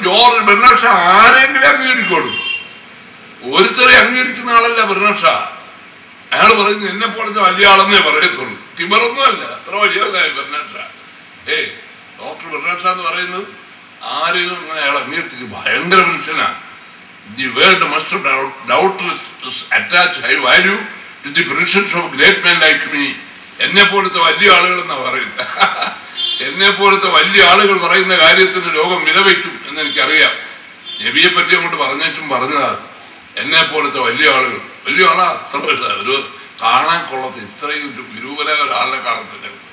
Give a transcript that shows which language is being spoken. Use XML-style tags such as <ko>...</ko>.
<ml>George Bernard Shah ആരെങ്കിലും അംഗീകരിക്കോളൂ, ഒരുത്തരെ അംഗീകരിക്കുന്ന ആളല്ല ബെർണാഡ് ഷാ. അയാൾ പറയുന്നു എന്നെ പോലത്തെ വലിയ ആളെന്നേ പറയത്തുള്ളൂ, തിമറൊന്നും അല്ല, അത്ര വലിയ Bernard Shah. Doctor Bernard Shah എന്ന് പറയുന്നത് ആരെയും അങ്ങനെ അയാൾ അംഗീകരിച്ചു. ഭയങ്കര മനുഷ്യനാണ്.</ml> <en>the world must doubtless attach high value to the presence of great men like me</en> <ml>എന്നെ പോലത്തെ വലിയ ആളുകൾ എന്നാ പറയുന്നത്. എന്നെ പോലത്തെ വലിയ ആളുകൾ പറയുന്ന കാര്യത്തിന് ലോകം വിലവയ്ക്കും എന്നെനിക്കറിയാം. നബിയെ പറ്റി അങ്ങോട്ട് പറഞ്ഞേച്ചും പറഞ്ഞതാണ്. എന്നെ പോലത്തെ വലിയ ആളുകൾ, വലിയ ആളാ, അത്ര ഒരു കാണാൻ കൊള്ളത്ത് ഇത്രയും വിരൂപരായ ഒരാളിനെ കാണത്തില്ല.</ml>